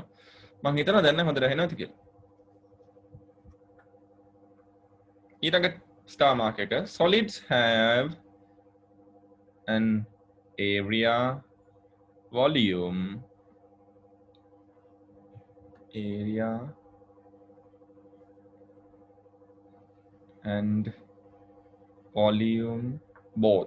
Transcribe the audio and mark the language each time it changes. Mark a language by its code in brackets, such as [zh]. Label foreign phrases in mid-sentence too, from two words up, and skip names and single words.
[si] මම හිතනවා දැන් නම් හොඳට ඇහෙනවද කියලා. [en] ඊළඟ star mark එක solids have an area, volume, and volume both.